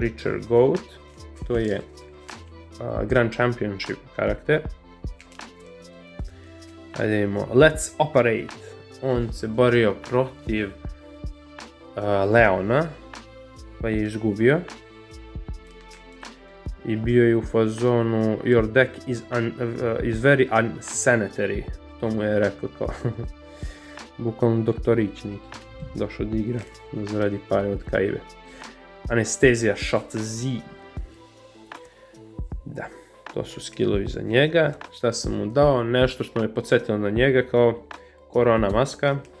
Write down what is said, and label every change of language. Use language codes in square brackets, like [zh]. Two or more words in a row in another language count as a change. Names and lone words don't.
[sr] Richard Goat, to je Grand Championship karakter. Ajde imamo Let's Operate, on se borio protiv Leona, pa je izgubio. I bio je u fazonu [en] Your deck is very unsanitary, [sr] to mu je rekao kao bukvalno doktorić neki, došao da igra, da zaradi pare od Kaibe. Anesthesia Shot Z. Da, to su skillovi za njega. Šta sam mu dao? Nešto što me podsjetilo na njega kao korona maska.